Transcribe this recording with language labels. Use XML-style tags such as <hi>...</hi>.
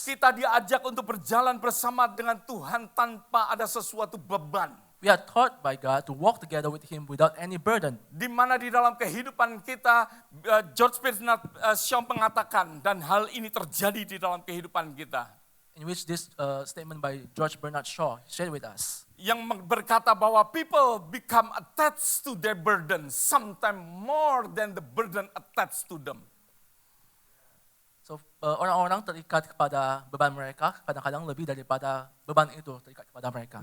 <id>Kita diajak untuk berjalan bersama dengan Tuhan tanpa ada sesuatu beban.</id> <en>We are taught by God to walk together with Him without any burden.</en> <id>Di mana di dalam kehidupan kita, George Bernard Shaw mengatakan, dan hal ini terjadi di dalam kehidupan kita.</id> <en>In which this statement by George Bernard Shaw shared with us.</en> <id>Yang berkata bahwa</id> <en>people become attached to their burden, sometimes more than the burden attached to them.</en> <id>So orang-orang terikat kepada beban mereka, kadang-kadang lebih daripada beban itu terikat kepada mereka.</id>